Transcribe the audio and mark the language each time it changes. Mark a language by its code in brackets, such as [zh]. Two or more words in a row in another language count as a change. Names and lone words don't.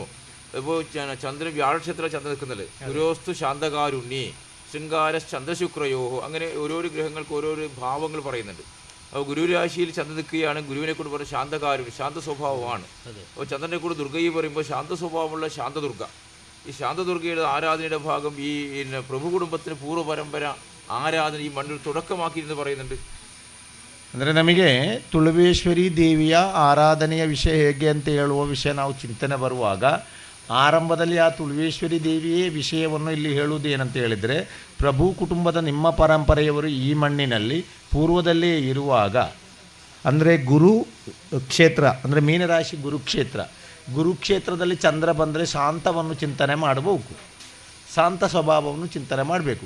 [ml] ഇപ്പോൾ ചന്ദ്രൻ വ്യാഴക്ഷേത്രം ചന്ദ്രൻ നിൽക്കുന്നത് [sa] ഗുരോസ്തു ശാന്തകാരുണ്യ ശൃംഗാര ചന്ദ്രശുക്രയോഹോ, [ml] അങ്ങനെ ഓരോരോ ഗ്രഹങ്ങൾക്ക് ഓരോരോ ഭാവങ്ങൾ പറയുന്നുണ്ട്. അപ്പോൾ ഗുരുരാശിയിൽ ചന്ദ്രൻ നിൽക്കുകയാണ്. ഗുരുവിനെ കൂടെ പറയുന്നത് ശാന്തകാരുണ്യം, ശാന്ത സ്വഭാവമാണ്. അപ്പോൾ ചന്ദ്രനെ കൂടെ ദുർഗയെ പറയുമ്പോൾ ശാന്ത സ്വഭാവമുള്ള ശാന്തദുർഗ. ഈ ശാന്തദുർഗയുടെ ആരാധനയുടെ ഭാഗം ഈ പ്രഭു കുടുംബത്തിന് പൂർവ്വ പരമ്പര [kn] ಆರಾಧನೆ ಈ ಮಣ್ಣು ತೊಡಕಮಾಕಿ ಎಂದು [ml] പറയുന്നുണ്ട്. [kn] ಅಂದರೆ ನಮಗೆ ತುಳುವೇಶ್ವರಿ ದೇವಿಯ ಆರಾಧನೆಯ ವಿಷಯ ಹೇಗೆ ಅಂತ ಹೇಳುವ ವಿಷಯ ನಾವು ಚಿಂತನೆ ಬರುವಾಗ ಆರಂಭದಲ್ಲಿ ಆ ತುಳುವೇಶ್ವರಿ ದೇವಿಯೇ ವಿಷಯವನ್ನು ಇಲ್ಲಿ ಹೇಳುವುದು ಏನಂತ ಹೇಳಿದರೆ, ಪ್ರಭು ಕುಟುಂಬದ ನಿಮ್ಮ ಪರಂಪರೆಯವರು ಈ ಮಣ್ಣಿನಲ್ಲಿ ಪೂರ್ವದಲ್ಲೇ ಇರುವಾಗ, ಅಂದರೆ ಗುರು ಕ್ಷೇತ್ರ ಅಂದರೆ ಮೀನರಾಶಿ ಗುರುಕ್ಷೇತ್ರದಲ್ಲಿ ಚಂದ್ರ ಬಂದರೆ ಶಾಂತವನ್ನು ಚಿಂತನೆ ಮಾಡಬೇಕು, ಶಾಂತ ಸ್ವಭಾವವನ್ನು ಚಿಂತನೆ ಮಾಡಬೇಕು.